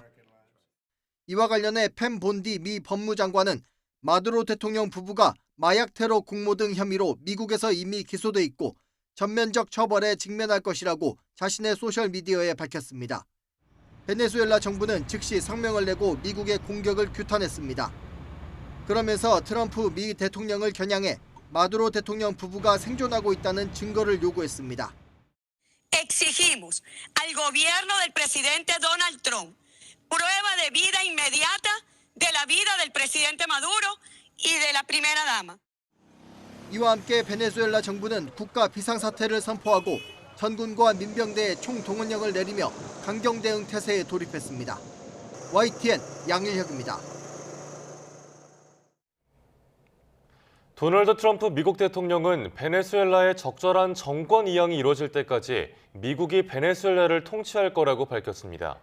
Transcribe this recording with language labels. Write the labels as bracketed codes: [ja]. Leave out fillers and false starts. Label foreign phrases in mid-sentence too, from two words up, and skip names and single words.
[ko] 이와 관련해 팸 본디 미 법무장관은 마두로 대통령 부부가 마약 테러 공모 등 혐의로 미국에서 이미 기소돼 있고 전면적 처벌에 직면할 것이라고 자신의 소셜미디어에 밝혔습니다. 베네수엘라 정부는 즉시 성명을 내고 미국의 공격을 규탄했습니다. 그러면서 트럼프 미 대통령을 겨냥해 마두로 대통령 부부가 생존하고 있다는 증거를 요구했습니다. [es] Exigimos al gobierno del presidente Donald Trump prueba de vida inmediata de la vida del presidente Maduro y de la primera dama. [ko] 이와 함께 베네수엘라 정부는 국가 비상사태를 선포하고 전군과 민병대에 총동원령을 내리며 강경 대응 태세에 돌입했습니다. YTN 양일혁입니다. 도널드 트럼프 미국 대통령은 베네수엘라의 적절한 정권 이양이 이루어질 때까지 미국이 베네수엘라를 통치할 거라고 밝혔습니다.